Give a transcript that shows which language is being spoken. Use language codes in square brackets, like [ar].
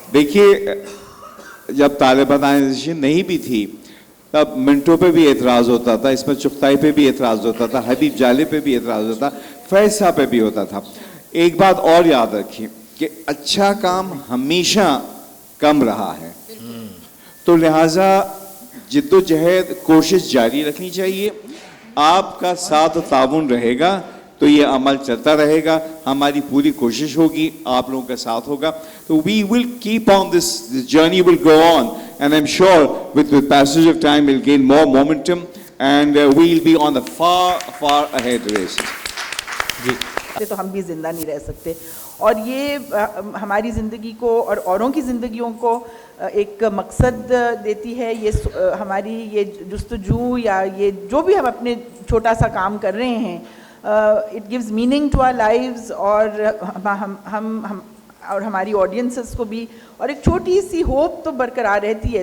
[ur] دیکھیے جب طالبانائزیشن نہیں بھی تھی تب منٹو پہ بھی اعتراض ہوتا تھا, اس میں چغتائی پہ بھی اعتراض ہوتا تھا, حبیب جالب پہ بھی اعتراض ہوتا تھا, فیض صاحب پہ بھی ہوتا تھا. ایک بات اور یاد رکھیے کہ اچھا کام ہمیشہ کم رہا ہے, تو لہٰذا جد و جہد کوشش جاری رکھنی چاہیے. آپ کا ساتھ تعاون رہے گا تو یہ عمل چلتا رہے گا, ہماری پوری کوشش ہوگی, آپ لوگوں کا ساتھ ہوگا, تو [en] we will keep on this journey will go on, and I'm sure with the passage of time we'll gain more momentum and we'll be on the far ahead race. [ur] تو ہم بھی زندہ نہیں رہ سکتے, اور یہ ہماری زندگی کو اور اوروں کی زندگیوں کو ایک مقصد دیتی ہے. یہ ہماری یہ جستجو یا یہ جو بھی ہم اپنے چھوٹا سا کام کر رہے ہیں, [en] it gives meaning to our lifes, [ur] اور ہم اور ہماری آڈینسز کو بھی, اور ایک چھوٹی سی ہوپ تو برقرار رہتی ہے.